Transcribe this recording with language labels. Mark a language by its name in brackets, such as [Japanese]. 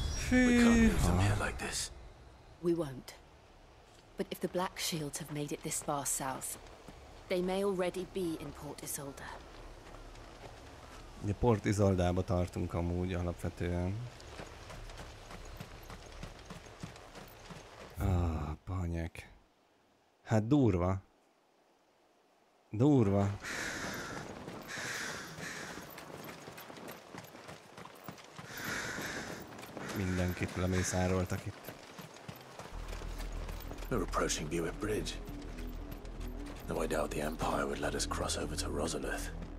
[English] We can't leave them here like this. We won't. But if the Black Shields have made it this far south, they may already be in Port Isolde. [Hungarian] Ugye Port Isoldába tartunk amúgy alapvetően. Banyek. Hát durva. Durva. Mindenkit lemészároltak itt. [English] We're approaching Buick Bridge. Though I doubt the Empire would let us cross over to Rosalith.